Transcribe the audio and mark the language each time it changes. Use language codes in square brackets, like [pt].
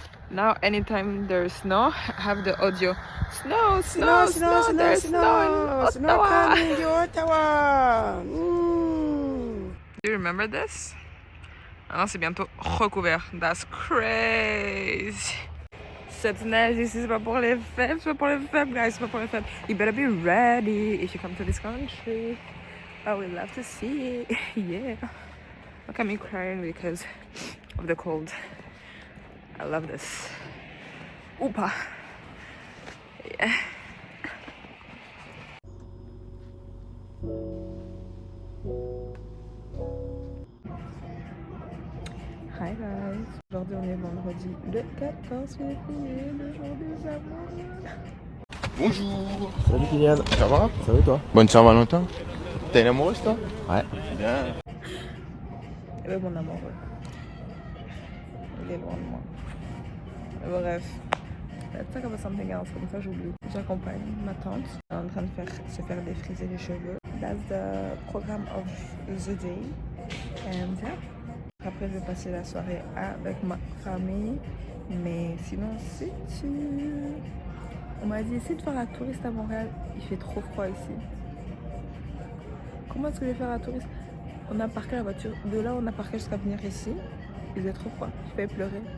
[en] Now, anytime there's snow, I have the audio. Snow, snow, snow, there's snow in Ottawa. Do you remember this? [fr] Ah non, c'est bientôt recouvert. [en] That's crazy. [fr] Cette neige ici, c'est pas pour les faibles, c'est pas pour les faibles, guys, c'est pas pour les faibles. [en] You better be ready if you come to this country. I would love to see it. Yeah. Look at me crying because of the cold. I love this. Oopa. Yeah. Hi guys. [fr] Aujourd'hui on est vendredi le 14 février, le jour des amours. Bonjour. Salut Kylian. Ça va? Ça va et toi? Bonne Saint-Valentin. T'es une amoureuse toi? Ouais. Bien. Eh ben mon amoureux. Il est loin de moi. Mais bref. [en] Let's talk about something else, [fr] comme ça j'oublie. J'accompagne ma tante en train de se faire défriser les cheveux. [en] That's the program of the day. And yeah. [fr] Après je vais passer la soirée avec ma famille. Mais sinon si tu... On m'a dit essaye de faire la touriste à Montréal. Il fait trop froid ici. Comment est-ce que je vais faire la touriste? On a parqué la voiture. De là on a parqué jusqu'à venir ici. Il faisait trop froid. Je faisais pleurer.